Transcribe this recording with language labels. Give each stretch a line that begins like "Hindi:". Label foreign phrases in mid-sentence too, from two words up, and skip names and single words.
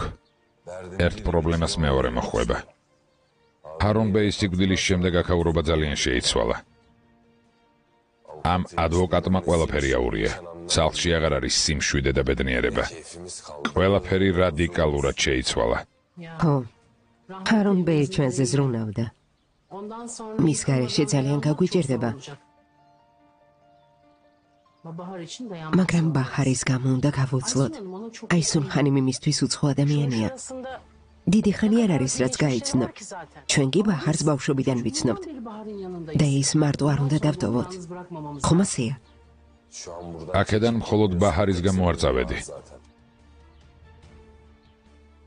Georgian: ერთ პრობლემას მეორე მოხვება. ჰარონ ბეის სიკვდილის შემდეგ აქაურობა ძალიან შეიცვალა. ამ ადვოკატმა ყველაფერი აურია. სახლში აღარ არის სიმშვიდე და ბედნიერება. ყველაფერი რადიკალურად შეიცვალა. ხო, ჰარონ ბეი ჩვენზე ზრუნავდა.
Turkish: Ondan sonra
Georgian: მის გარეშე ძალიან გაგვიჭირდება.
Turkish: Bahar için dayanmak.
Georgian: მაგრამ ბაჰარის გამო უნდა გავუცლოთ. აისუნ ხანიმი მისთვის უცხო ადამიანია. დიდი ხანი არ არის რაც გაიცნო. ჩვენ კი ბაჰარს ბავშვობიდან ვიცნობთ. და ის მარტო არ უნდა დავტოვოთ. ხომ ასეა? აქედან მხოლოდ ბაჰარის გამო არ წავედი.